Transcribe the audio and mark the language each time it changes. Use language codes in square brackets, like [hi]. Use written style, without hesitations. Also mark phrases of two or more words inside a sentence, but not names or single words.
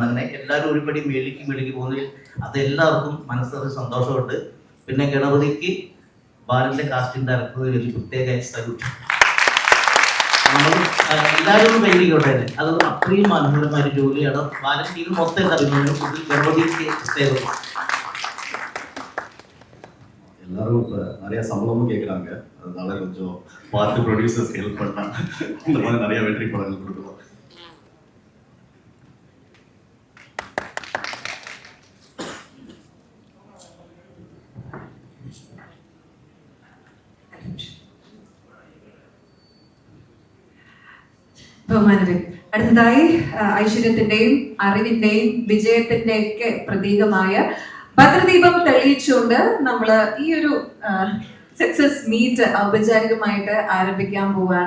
[ml] അങ്ങനെ എല്ലാവരും ഒരുപടി മേളിക്ക് പോകുന്നതിൽ അതെല്ലാവർക്കും മനസ്സിലൊരു സന്തോഷമുണ്ട്. പിന്നെ ഗണപതിക്ക് ബാലന്റെ [en] casting director [ml] വലിയ പ്രത്യേക സല്യൂട്ട്. എല്ലാവരും കൈകൊട്ടെ, അത് അത്രയും മനോഹരമായ ജോലിയാണ്. ബാലൻ ടീം മൊത്തം അറിയുന്നത് ഗണപതിക്ക് പ്രത്യേകം. [ta] எல்லாரும் இப்போ நிறைய சம்பளமும் கேட்குறாங்க, அதனால கொஞ்சம் பார்த்து [en] producers help [ta] பண்ணாங்க. இந்த மாதிரி நிறைய வெற்றி படங்கள் கொடுக்கலாம். [ml] ബഹുമാനരെ, അടുത്തതായി ഐശ്വര്യത്തിന്റെയും അറിവിന്റെയും വിജയത്തിന്റെയൊക്കെ പ്രതീകമായ ഭദ്രദീപം തെളിയിച്ചുകൊണ്ട് നമ്മൾ ഈ ഒരു [en] success meet [ml] ഔപചാരികമായിട്ട് ആരംഭിക്കാൻ പോവുകയാണ്.